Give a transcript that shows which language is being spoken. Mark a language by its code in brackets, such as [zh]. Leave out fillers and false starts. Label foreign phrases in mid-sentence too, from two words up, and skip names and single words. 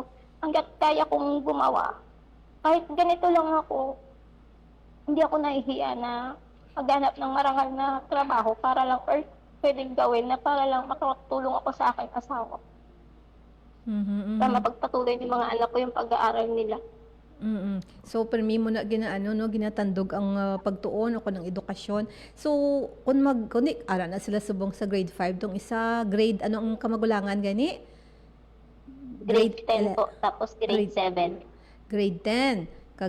[tl] Hanggat kaya kong gumawa. Kahit ganito lang ako, hindi ako nahihiya na maghanap ng marangal na trabaho para lang pwedeng gawin na para lang makatulong ako sa aking asawa. Mhm, Para mhm. mapagpatuloy ng mga anak ko yung pag-aaral nila. Mm. [hil] So permi mo na ginaano no ginatandog ang pagtuon ako ng edukasyon. So kun ara na sila subong sa grade 5 tong isa grade ano ang kamagulangan gani? [tl] Grade 10 ele- po, tapos grade grade 7. [hil] grade 10 kag